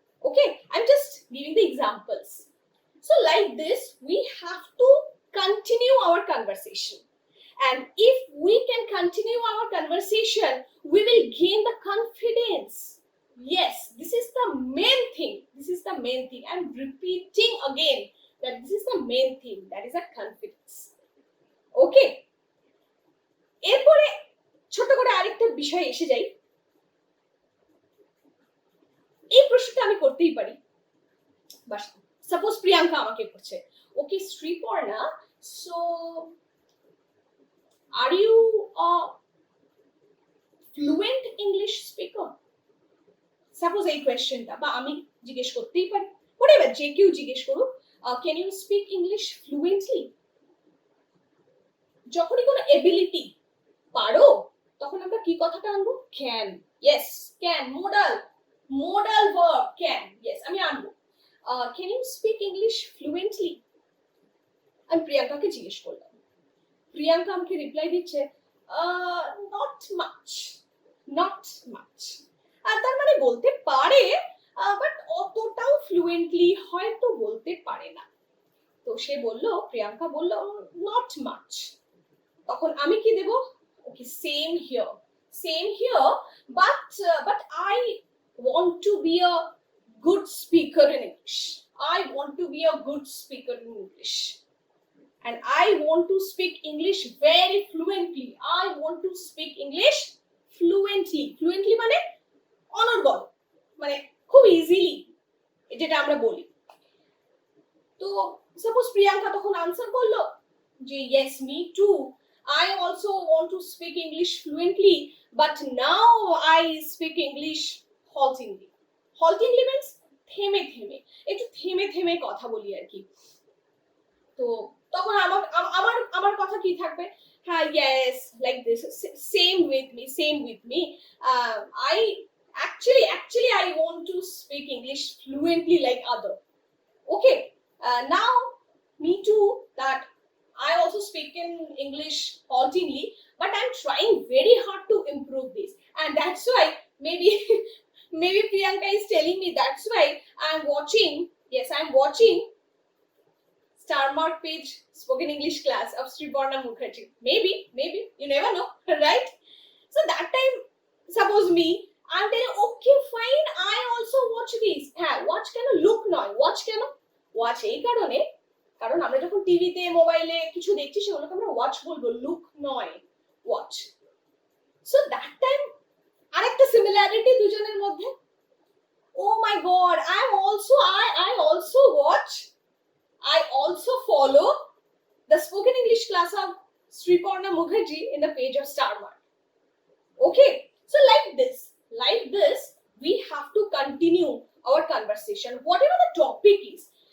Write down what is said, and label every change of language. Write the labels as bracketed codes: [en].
[en] Okay, I'm just giving the examples. So like this we have to continue our conversation, and if we can continue our conversation we will gain the confidence. Yes, this is the main thing, this is the main thing, I'm repeating again that this is the main thing, that is a confidence. [bn] Okay, এরপরে ছোট করে আরেকটা বিষয় এসে যাই। এই প্রশ্নটা আমি করতেই পারি, বাস সাপোজ প্রিয়াঙ্কা আমাকে করছে, ওকে Sriparna, [en] So are you a fluent English speaker? [bn] Suppose এই কোয়েশ্চেনটা বা আমি জিজ্ঞেস করতেই পারি, হোয়াটএভার, যে কেউ জিজ্ঞেস করুক, [en] Can you speak English fluently? [bn] যখনই কোনো এবিলিটি পারো তখন আমরা কি কথাটা আনবো? Can. Yes, can, modal verb can, yes আমি আনবো। [en] Can you speak English fluently? [bn] আমি প্রিয়াঙ্কাকে জিজ্ঞেস করলাম, প্রিয়াঙ্কা আমাকে রিপ্লাই দিচ্ছে, [en] Not much, not much. [bn] আর তার মানে বলতে পারে, বাট অতটাও ফ্লুয়েন্টলি হয়তো বলতে পারে না। তো সে বলল, প্রিয়াঙ্কা বলল, [en] Not much. [bn] তখন আমি কি দেব? [en] Okay, same here, but I want to be a good speaker in English. I want to be a good speaker in English. And I want to speak English very fluently. I want to speak English fluently. [bn] Fluently মানে অনর্গল, মানে খুব easily, যেটা আমরা বলি। তো suppose Priyanka তখন answer করলো যে [en] yes, me too. I also want to speak English fluently, but now I speak English haltingly. Haltingly means [bn] থেমে থেমে, একটু থেমে থেমে কথা বলি আর কি। তো তখন আমার আমার আমার কথা কি থাকবে? [en] হ্যাঁ, yes, like this, same with me. I actually I want to speak English fluently like other. Okay, now me too, that I also speak in English haltingly, but I'm trying very hard to improve this, and that's why maybe maybe Priyanka is telling me that's why I'm watching Starmark page spoken English class of Sriparna Mukherjee. Maybe, you never know, right? So that time, suppose me, I'm telling, okay, fine, I also watch this. [bn] হ্যাঁ, watch কেন? look নয়, watch কেন? watch এই কারণে, কারণ আমরা যখন টিভিতে মোবাইলে কিছু দেখছি সেগুলোকে আমরা ওয়াচ বলবো, লুক নয়, ওয়াচ। [en] so that time [bn] আরেকটা সিমিলারিটি দুজনের মধ্যে। [en] Oh my god, I also watch, I also follow the spoken English class of Sriparna Mukherjee in the page of Starmark. Okay, so like this we have to continue our conversation, whatever the topic is.